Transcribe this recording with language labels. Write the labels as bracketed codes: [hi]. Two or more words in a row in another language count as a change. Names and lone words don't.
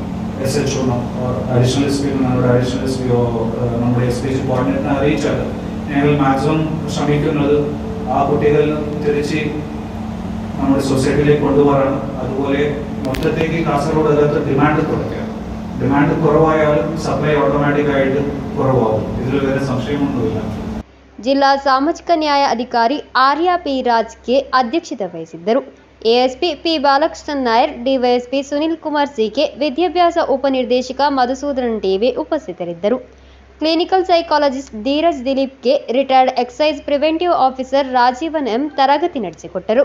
[en] SHO or additional SP [ml] നമ്മുടെ [en] additional SP [ml] നമ്മുടെ SPH കോർഡിനേറ്ററിനെ അറിയിച്ചാൽ ഞങ്ങൾ മാക്സിമം ശ്രമിക്കുന്നത് ആ കുട്ടികൾ തിരിച്ച് നമ്മുടെ സൊസൈറ്റിയിലേക്ക് കൊണ്ടുവരണം. അതുപോലെ മൊത്തത്തേക്ക് കാസർഗോഡ് അകത്ത് ഡിമാൻഡ് കുറയ്ക്കുക. ഡിമാൻഡ് കുറവായാലും സപ്ലൈ ഓട്ടോമാറ്റിക്കായിട്ട് കുറവാകും. ഇതിൽ വേറെ സംശയമൊന്നുമില്ല. [kn] ಜಿಲ್ಲಾ ಸಾಮಾಜಿಕ ನ್ಯಾಯ ಅಧಿಕಾರಿ ಆರ್ಯ ಪಿ ರಾಜ್ಗೆ ಅಧ್ಯಕ್ಷತೆ ವಹಿಸಿದ್ದರು. ಎಎಸ್ಪಿ ಪಿ ಬಾಲಕೃಷ್ಣನ್ ನಾಯರ್, ಡಿವೈಎಸ್ಪಿ ಸುನಿಲ್ ಕುಮಾರ್ ಸಿಕೆ, ವಿದ್ಯಾಭ್ಯಾಸ ಉಪನಿರ್ದೇಶಕ ಮಧುಸೂದನ್ ಟಿವಿ ಉಪಸ್ಥಿತರಿದ್ದರು. [en] clinical psychologist [kn] ಧೀರಜ್ ದಿಲೀಪ್ಗೆ [en] retired excise preventive officer [kn] ರಾಜೀವನ್ ಎಂ ತರಗತಿ ನಡೆಸಿಕೊಟ್ಟರು.